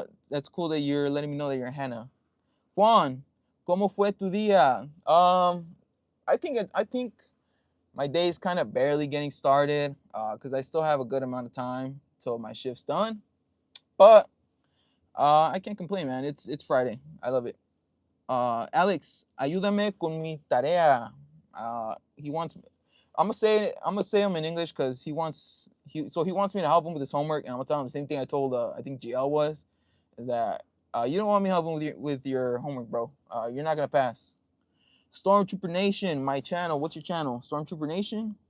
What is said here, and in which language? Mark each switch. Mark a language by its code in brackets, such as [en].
[en] That's cool that you're letting me know that you're Hannah. Juan, [es] ¿cómo fue tu día? [en] I think my day is kind of barely getting started because I still have a good amount of time till my shift's done. But I can't complain, man. It's Friday. I love it. [es] Alex, ayúdame con mi tarea. [en] He wants. I'm gonna say him in English because he wants me to help him with his homework, and I'm gonna tell him the same thing I told I think GL was. is that you don't want me helping with your homework, bro. You're not gonna pass. Stormtrooper Nation, my channel. What's your channel? Stormtrooper Nation.